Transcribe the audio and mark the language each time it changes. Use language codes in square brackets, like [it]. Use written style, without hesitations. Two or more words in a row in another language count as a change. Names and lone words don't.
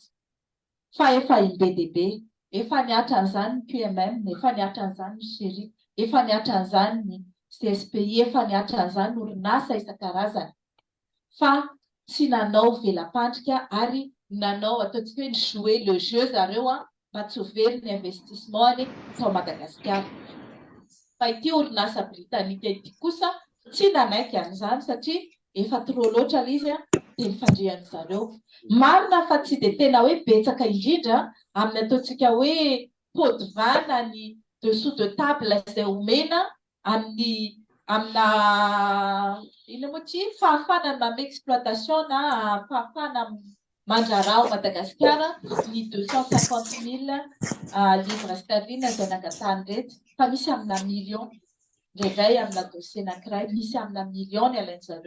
[mg] Fa efa be dia be, efa niatra an'izany ny QMM, efa niatra an'izany ny Chéri, efa niatra an'izany ny CSPI, efa niatra an'izany ny orinasa isan-karazany. Fa tsy nanao velam-pandrika ary nanao ataontsika hoe [fr] jouer le jeu [mg] zareo mba tsy ho very ny investissement tao Madagasikara. Fa ity orinasa Britanika ity kosa tsy nanaiky an'izany satria efa trop loatra izy dia nifandriany zareo. Marina fa tsy dia tena hoe betsaka indrindra amin'ny ataontsika hoe [fr] pot de vin [mg] na ny [fr] dessous de table [mg] izay omena amina ino moa ty fahafana mamy exploitation na fahafana mandrarao Madagasikara ny 250 000 [fr] livres sterling [mg] izay nangatahany reto, fa misy amina million indray amina dossier anankiray, misy amina million ny alainy zareo.